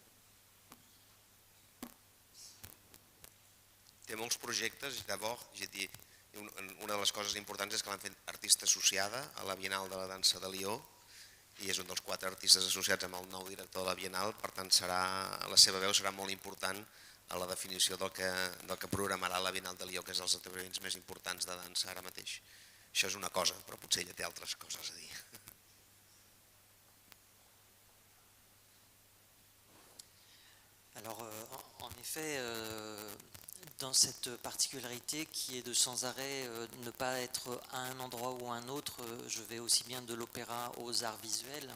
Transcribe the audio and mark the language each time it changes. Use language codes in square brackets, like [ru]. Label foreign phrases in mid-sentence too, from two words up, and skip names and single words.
[ca] Té molts projectes, d'abord, una de les coses importants és que l'han fet artista associada a la Bienal de la Dansa de Lió i és un dels 4 artistes associats amb el nou director de la Bienal, per tant la seva veu serà molt important a la definició del que programarà la Bienal de Lió, que és els esdeveniments més importants de dansa ara mateix. Això és una cosa, però potser ella té altres coses a dir. [fr] Alors, en effet, dans cette particularité qui est de sans arrêt ne pas être à un endroit ou à un autre, je vais aussi bien de l'opéra aux arts visuels.